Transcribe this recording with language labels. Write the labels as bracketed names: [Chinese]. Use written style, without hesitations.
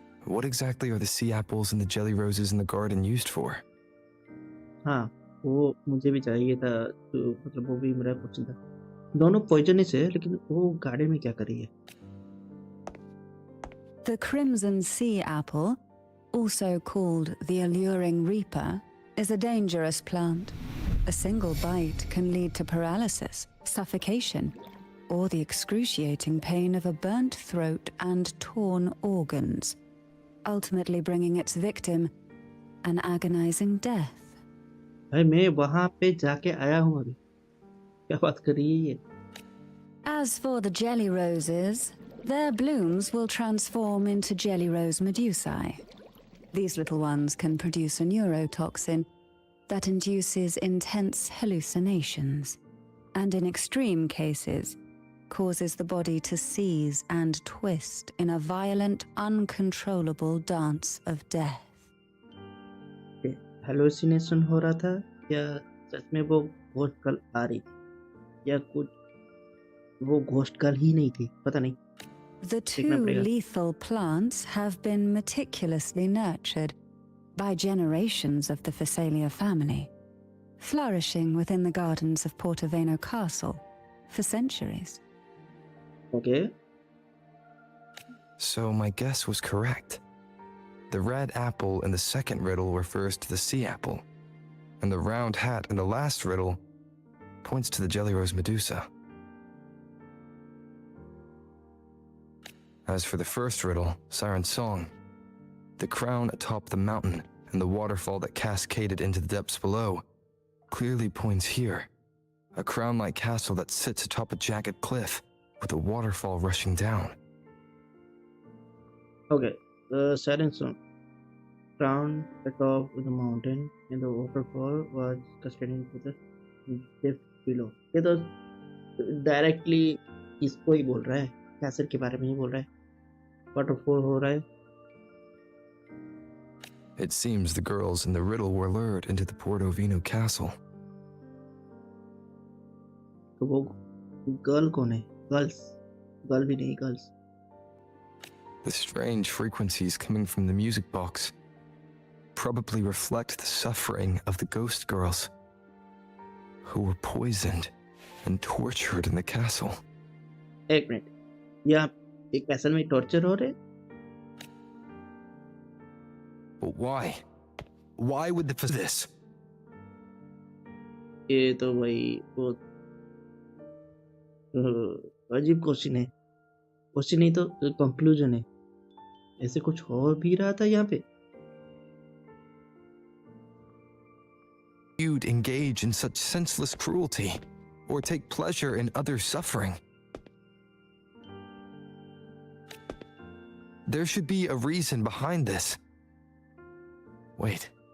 [English] What exactly are the sea apples and the jelly roses in the garden used for? [Hindi] हाँ, वो मुझे भी चाहिए था. तो मतलब वो भी मेरा क्वेश्चन था. दोनों पॉइजनस है, लेकिन वो गार्डन में क्या कर रही है? [English] The crimson sea apple, also called the alluring reaper, is a dangerous plant. A single bite can lead to paralysis, suffocation, or the excruciating pain of a burnt throat and torn organs, ultimately bringing its victim an agonizing death. [Hindi] भाई मैं वहाँ पे जाके आया हूँ अभी. क्या बात कर रही है ये? [English] As for the jelly roses, their blooms will transform into jelly rose medusae. These little ones can produce a neurotoxin that induces intense hallucinations, and in extreme cases, causes the body to seize and twist in a violent, uncontrollable dance of death. [Hindi] Hallucination हो रहा था या सच में वो ghost girl आ रही थी या कुछ वो घोस्ट गर्ल ही नहीं थी, पता नहीं. [English] The two lethal plants have been meticulously nurtured by generations of the Phasalia family, flourishing within the gardens of Portoveno Castle for centuries. Okay. So my guess was correct. The red apple in the second riddle refers to the sea apple, and the round hat in the last riddle points to the jelly rose medusa. As for the first riddle, Siren's Song, the crown atop the mountain and the waterfall that cascaded into the depths below clearly points here, a crown-like castle that sits atop a jagged cliff with a waterfall rushing down. Okay. The Siren's Song, crown atop the mountain and the waterfall was cascading to the depth below. [Hindi] ये तो directly इसको ही बोल रहा है, castle के बारे में ही बोल रहा है. वाटरफॉल हो रहा है. [English] It seems the girls in the riddle were lured into the Portovino castle. [Hindi] तो वो गर्ल कौन है? गर्ल्स. गर्ल भी नहीं, girls. [English] The strange frequencies coming from the music box probably reflect the suffering of the ghost girls who were poisoned and tortured in the castle. [Hindi] एक minute, या एक castle में टॉर्चर हो रहे? [English] But why? Why would the this? [Hindi] ये तो भाई वो अजीब क्वेश्चन है. क्वेश्चन नहीं तो कंक्लूजन है. ऐसे कुछ हो भी रहा था यहाँ पे. [English] You'd engage in such senseless cruelty or take pleasure in others' suffering. There should be a reason behind this. Wait.